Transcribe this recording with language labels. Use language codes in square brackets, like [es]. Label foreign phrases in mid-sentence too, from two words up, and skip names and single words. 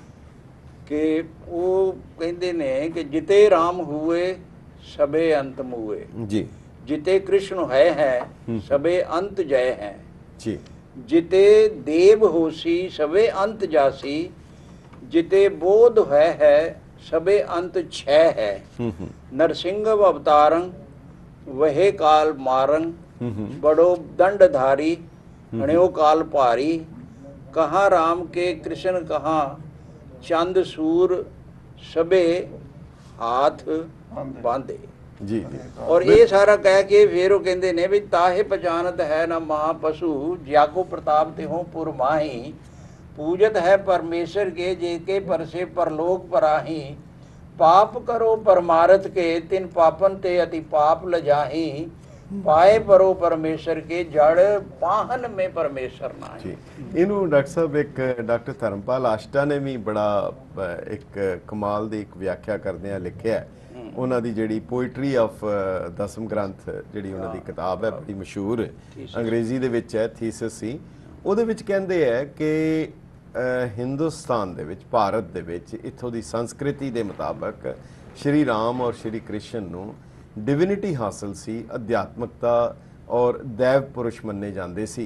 [pa] ਕਿ ਉਹ ਕਹਿੰਦੇ ਨੇ ਕਿ [bra] जिते राम हुए सभे अंत मुए जी, जिते कृष्ण है सभे अंत जै है जी, जिते देव होसी सभे अंत जासी, जिते बोध है सभे अंत छै है, नरसिंह अवतारं वहे काल मारं, बड़ो दंडधारी हण्यो काल भारी, कहाँ राम के कृष्ण कहाँ चंद सूर सबे हाथ बांधे जी। [pa] ਔਰ ਯੇ ਸਾਰਾ ਕਹਿ ਕੇ ਫਿਰ ਵੋ ਕਹਿਤੇ ਨੇ ਭੀ [bra] ताहे पहचानत है ना महापशु, ज्याको प्रताप ते हो पुर माही, पूजत है परमेश्वर के जेके परसे परलोक पराही, पाप करो परमारथ के तिन पापन ते अति पाप लजाही, पाए परो परमेश्वर के जड़ पाहन में परमेश्वर नाही। [pa] ਇਹਨੂੰ ਡਾਕਟਰ ਸਾਹਿਬ ਇੱਕ ਡਾਕਟਰ ਧਰਮਪਾਲ ਆਸ਼ਟਾ ਨੇ ਵੀ ਬੜਾ ਇੱਕ ਕਮਾਲ ਦੀ ਇੱਕ ਵਿਆਖਿਆ ਕਰਦੇ ਆ ਲਿਖਿਆ। ਉਹਨਾਂ ਦੀ ਜਿਹੜੀ ਪੋਇਟਰੀ ਆਫ ਦਸਮ ਗ੍ਰੰਥ ਜਿਹੜੀ ਉਹਨਾਂ ਦੀ ਕਿਤਾਬ ਹੈ ਬੜੀ ਮਸ਼ਹੂਰ, ਅੰਗਰੇਜ਼ੀ ਦੇ ਵਿੱਚ ਹੈ, ਥੀਸਿਸ ਸੀ। ਉਹਦੇ ਵਿੱਚ ਕਹਿੰਦੇ ਹੈ ਕਿ ਹਿੰਦੁਸਤਾਨ ਦੇ ਵਿੱਚ, ਭਾਰਤ ਦੇ ਵਿੱਚ, ਇੱਥੋਂ ਦੀ ਸੰਸਕ੍ਰਿਤੀ ਦੇ ਮੁਤਾਬਕ ਸ਼੍ਰੀ ਰਾਮ ਔਰ ਸ਼੍ਰੀ ਕ੍ਰਿਸ਼ਨ ਨੂੰ ਡਿਵਿਨਿਟੀ ਹਾਸਲ ਸੀ, ਅਧਿਆਤਮਕਤਾ ਔਰ ਦੇਵ ਪੁਰਸ਼ ਮੰਨੇ ਜਾਂਦੇ ਸੀ।